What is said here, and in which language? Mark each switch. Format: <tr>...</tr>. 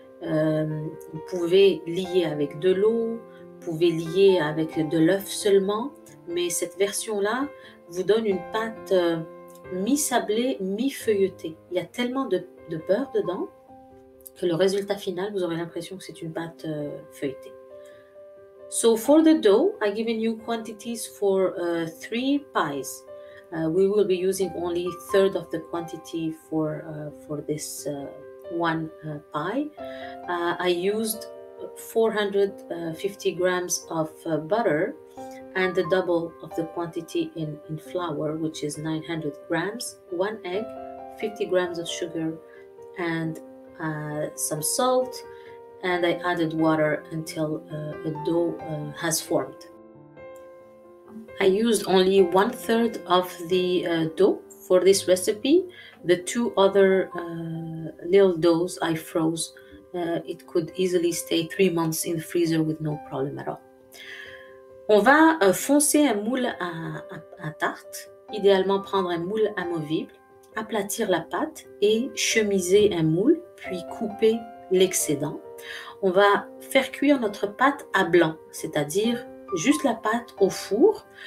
<fr>Vous pouvez lier avec de l'eau, vous pouvez lier avec de l'œuf seulement, mais cette version-là vous donne une pâte mi-sablée, mi-feuilletée. Il y a tellement de beurre dedans que le résultat final, vous aurez l'impression que c'est une pâte feuilletée.</fr> <en>So for the dough, I've given you quantities for 3 pies. We will be using only third of the quantity for this one pie. I used 450 grams of butter and the double of the quantity in flour, which is 900 grams, 1 egg, 50 grams of sugar, and some salt, and I added water until a dough has formed. I used only 1/3 of the dough for this recipe. The 2 other little doughs I froze. It could easily stay 3 months in the freezer with no problem at all.</en> <fr>On va foncer un moule à tarte, idéalement prendre un moule amovible, aplatir la pâte et chemiser un moule, puis couper l'excédent. On va faire cuire notre pâte à blanc, c'est-à-dire juste la pâte au four.</fr>